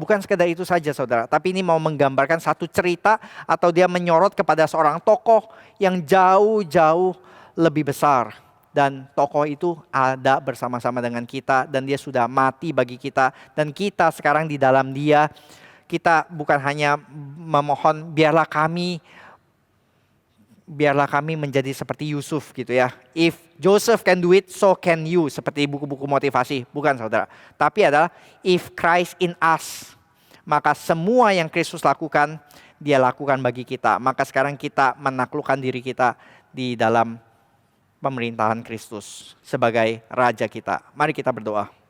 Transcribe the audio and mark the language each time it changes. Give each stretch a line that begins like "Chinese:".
Indonesian: Bukan sekedar itu saja saudara, tapi ini mau menggambarkan satu cerita atau dia menyorot kepada seorang tokoh yang jauh-jauh lebih besar. Dan tokoh itu ada bersama-sama dengan kita dan dia sudah mati bagi kita. Dan kita sekarang di dalam dia, kita bukan hanya memohon biarlah kami menjadi seperti Yusuf gitu ya.
English: If Joseph can do it, so can you.
Indonesian: Seperti buku-buku motivasi. Bukan saudara. Tapi adalah
English: if Christ in us.
Indonesian: Maka semua yang Kristus lakukan, dia lakukan bagi kita. Maka sekarang kita menaklukkan diri kita di dalam pemerintahan Kristus sebagai Raja kita. Mari kita berdoa.